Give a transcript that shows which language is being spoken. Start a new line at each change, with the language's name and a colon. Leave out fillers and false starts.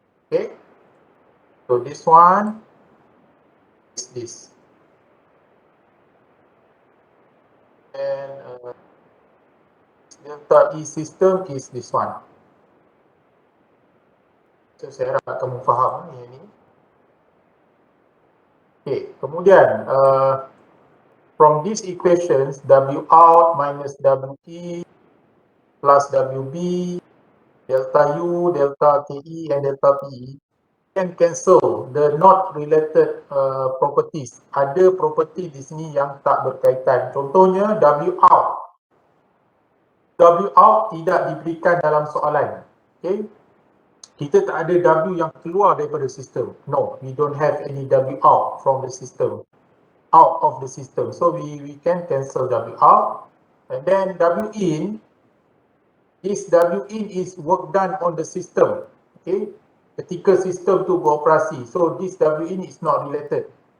English: okay, so this one is this, and delta E system is this one.
Malay: So saya harap kamu faham yang ini.
English: Okay, kemudian from these equations, W out minus WE plus WB, delta U, delta KE, and delta PE can cancel the not related properties.
Malay: Ada property di sini yang tak berkaitan. Contohnya W out. W out tidak diberikan dalam soalan. Okay. Kita tak ada W yang keluar daripada sistem.
English: No, we don't have any W out from the system. Out of the system. So we can cancel W out. And then W in, this W in is work done on the system. Okay.
Malay: Ketika sistem tu beroperasi.
English: So this W in is not related.